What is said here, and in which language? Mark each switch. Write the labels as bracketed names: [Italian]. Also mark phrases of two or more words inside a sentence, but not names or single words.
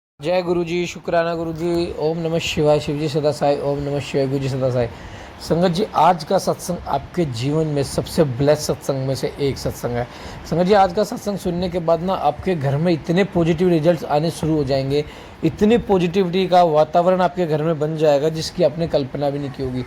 [Hindi] जय गुरु जी, शुक्राना गुरु जी। [Sanskrit] ओम नमः शिवाय। [Hindi] शिवजी सदा साई। [Sanskrit] ओम नमः शिवाय। [Hindi] गुरु जी सदा साई। संगत जी, आज का सत्संग आपके जीवन में सबसे ब्लेस्ड सत्संग में से एक सत्संग है। संगत जी, आज का सत्संग सुनने के बाद ना आपके घर में इतने [English] positive results [Hindi] आने शुरू हो जाएंगे, इतनी पॉजिटिविटी का वातावरण आपके घर में बन जाएगा जिसकी आपने कल्पना भी नहीं की होगी।